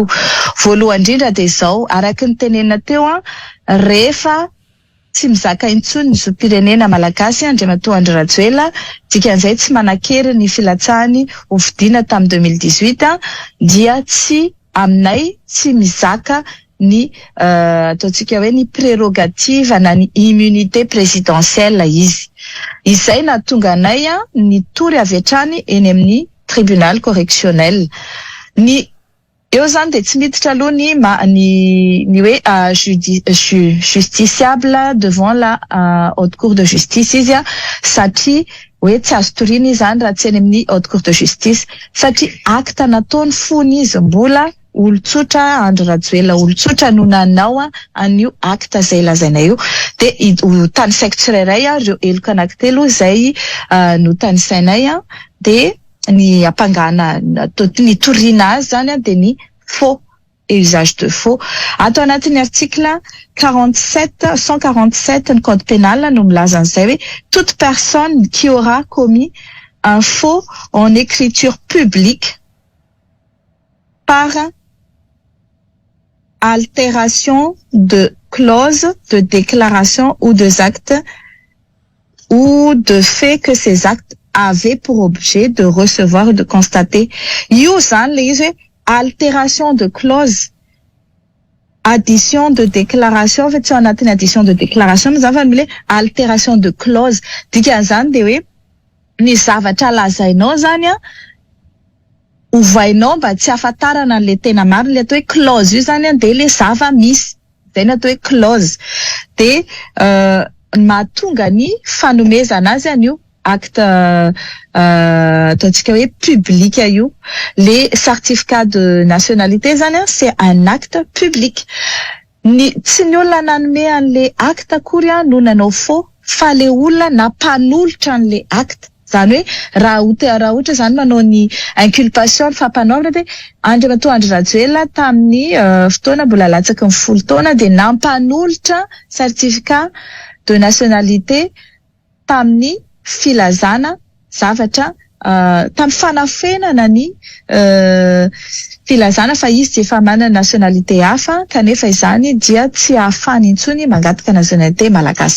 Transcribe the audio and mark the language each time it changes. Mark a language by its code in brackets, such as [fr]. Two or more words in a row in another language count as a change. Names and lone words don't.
[mg] Voalohany indrindra de zao araky ny tenena teo rehefa tsy mizaka intsony ny zopirenena malagasy Andriamatoa Andry Rajoelina dikan'izay tsy manakery ny filatsahany ho fidiana tamin'ny 2018 dia tsy aminay tsy mizaka ny ataontsika hoe ny prérogative na ny [fr] immunité présidentielle [mg] izy. Izay nahatonga anay nitory avy hatrany eny amin'ny [fr] tribunal correctionnel. [mg] Ny eo zany de tsy miditra aloha ny hoe [fr] justiciable devant la haute cour de justice [mg] izy satria hoe tsy azo toriana izany raha tsy eny amin'ny [fr] haute cour de justice [mg] satria acte nataony fony izy mbola olotsotra Andry Rajoelina olotsotra no nanao an'io acte zay lazaina io de tanisaiko tsirairay reo eloka anankitelo zay no tanisainay de ny apangana ny toriana azy zany de ny [fr] faux et usage de faux. [mg] Atao anatin'ny article 147 ny code pénal no milaza an'izay hoe [fr] toute personne qui aura commis un faux en écriture publique par altération de clauses de déclaration ou des actes ou de fait que ces actes avaient pour objet de recevoir ou de constater. [mg] Io zany le izy hoe [fr] altération de clause, addition de déclaration, fait en anatin'ny addition de déclaration, nous avons le altération de clause. [mg] Dikan'izany de hoe ny zavatra lazainao zany ovainao mba tsy ahafantarana le tena marina le atao hoe clause io zany de le zava-misy zay no atao hoe clause de mahatonga ny fanomezana azy an'io acte ataontsika hoe public io. [fr] Les certificats de nationalité zany c'est un acte public. [mg] Tsy ny olona nanome an'le acte akory no nanao faux fa le olona nampanolotra an'le acte. Zany hoe raha ohatra zany manao ny inculpation fampanaovana de Andriamatoa Andry Rajoelina tamin'ny fotoana mbola latsaky ny 10 taona de nampanolotra [fr] certificat de nationalité [mg] tamin'ny filazana zavatra tamin'ny fanafenana ny filazana fa izy dia efa manana nationalité hafa kanefa izany dia tsy ahafahany intsony mangataka nationalité malagasy.